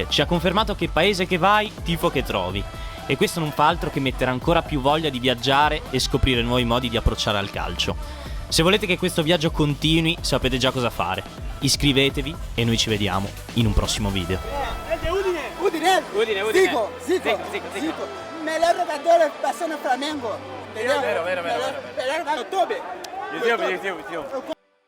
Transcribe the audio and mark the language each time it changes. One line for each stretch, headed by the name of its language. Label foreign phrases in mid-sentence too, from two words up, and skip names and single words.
Italian: Ci ha confermato che paese che vai, tifo che trovi. e questo non fa altro che mettere ancora più voglia di viaggiare e scoprire nuovi modi di approcciare al calcio. Se volete che questo viaggio continui, sapete già cosa fare. Iscrivetevi e noi ci vediamo in un prossimo video. Udine. Zico.
Portuguese: Melhor jogador passou no Flamengo. Entendeu?
Italian: Vero.
Portuguese: Melhor jogador. Tobi.
Italian: Zio.